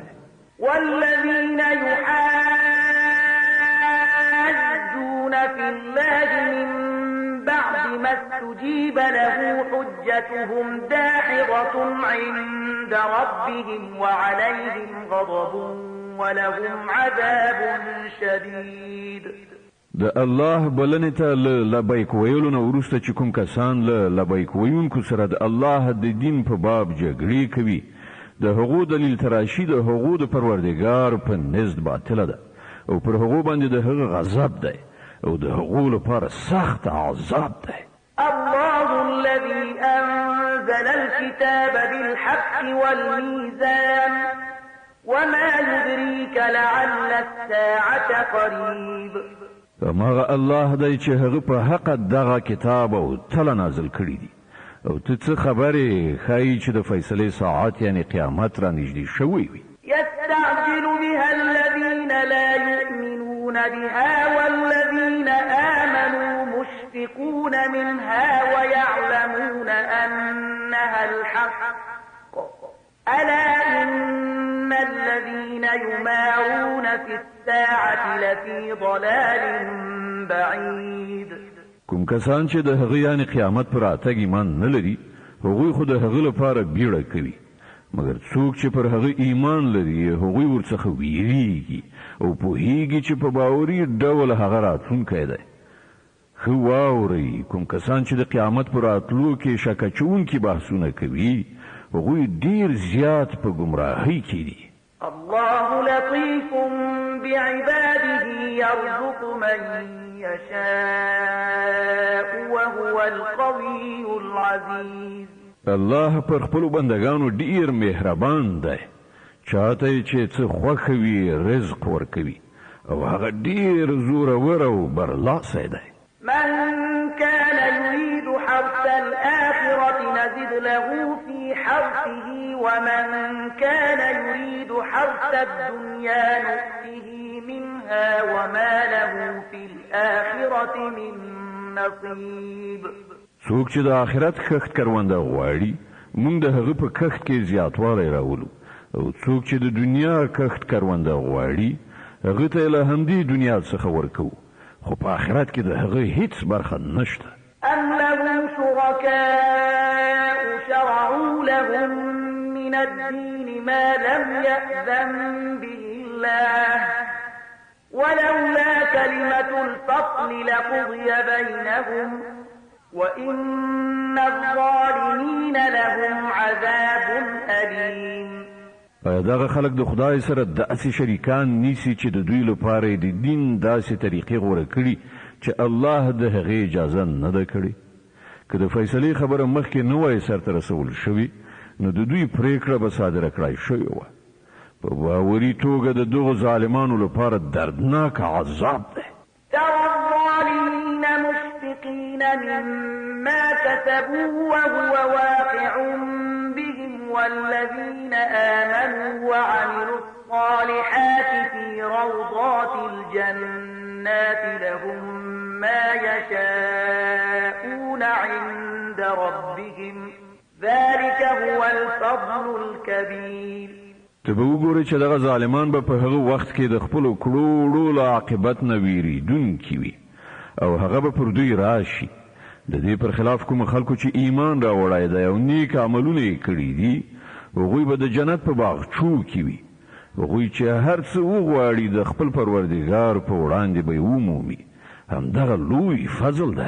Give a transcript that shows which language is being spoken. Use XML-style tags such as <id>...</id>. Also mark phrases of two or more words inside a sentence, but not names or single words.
<ar>والذين يحاجون في الله من بعد ما استجيب له حجتهم داحضة عند ربهم وعليهم غضب ولهم عذاب شديد</ar> <ps>د الله بلنې ته لبیک ویلو نه وروسته چې کوم کسان له لبیک ویونکو سره د الله د دین په باب جګړې کوي د هغو دلیل تراشي د هغو د پروردګار په نزد باطله ده او پر هغو باندې د هغه غضب دی او د هغو لپاره سخت عذاب دی</ps> <ar>الله الذي أنزل الكتاب بالحق والميزان وما يدريك لعل الساعة قريب</ar> <ps>ماغه الله دی چې هغه په حق دغه کتاب او تل نازل کړی دی او ته څه خبرې خای چې د فیصله ساعت یعنی قیامت را نږدې شوی وي</ps> <ar>يستعجل بها الذين لا يؤمنون بها والذين آمنوا مشفقون منها ويعلمون أنها الحق ألا إن الذين يمارون في الساعة لفي ضلال بعيد</ar> <ps>کوم کسان چې د هغه یعنی قیامت پر راتګ ایمان نه لري هغوی خو د هغه لپاره بیړه کوي مګر څوک چې پر هغه ایمان لري هغوی ورڅخه ویریږي او پوهیږي چې په باوري ډول هغه راتلونکی دی خو واورئ کوم کسان چې د قیامت پر راتلو کې شک اچوونکي بحثونه کوي هغوی ډیر زیات په گمراهۍ کې دي</ps> <ar>الله لطيف بعباده يرزق من يشاء وهو القوي العزيز</ar> <ps>الله پر خپل بندگانو ډیر مهربان دی چاته چې څه خوښوي رزق ورکوي او هغه ډیر زورور او برلاسی دی</ps> <ar>من كان يريد حرث الآخرة نزد له في حرثه ومن كان يريد حرث الدنيا نؤته منها وما له في الآخرة من نصيب</ar> <ps>څوک چې د آخرت کښت کرونده غواړي موږ د هغه په کښت کې زیاتوالی راولو او څوک چې د دنیا کښت کرونده غواړي هغه ته له همدې دنیا څخه ورکو خو په آخرت کې د هغه هیڅ برخه نشته</ps> <ar>أم لهم شركاء شرعوا لهم من الدين ما لم يأذن به الله ولولا كلمة الفصل لقضي بينهم وإن الظالمين لهم عذاب أليم</ar> <ps>دغه خلک د خدای سره داسې شریکان نیسی چې د دوی لپاره د دین داسې طریقې غوړه کړي چې الله د هغې اجازه نه ده کړې که د فیصلې خبره مخکې نه وای سرته رسول شوي نو د دوی پریکړه به صادره کړای شوې وه په باوري توګه د دغو ظالمانو لپاره دردناک عذاب دی</ps> <ar>ترى الظالمين مشفقين مما كسبوا وهو واقع بهم والذين آمنوا وعملوا الصالحات في روضات الجنات لهم ما يشاءون عند ربهم ذلك هو الفضل الكبير</ar> <ps>ته به وګورې چې دغه ظالمان به په هغه وخت کې د خپلو کړو له عاقبت نه ویریدونکي وي او هغه به پر دوی راشي د دې پر خلاف کوم خلکو چې ایمان راوړی دی او نیک عملونه یې کړي دي هغوی به د جنت په باغچو کې وي هغوی چې هر څه وغواړي د خپل پروردګار په وړاندې به یې ومومي همدغه لوی فضل دی</ps>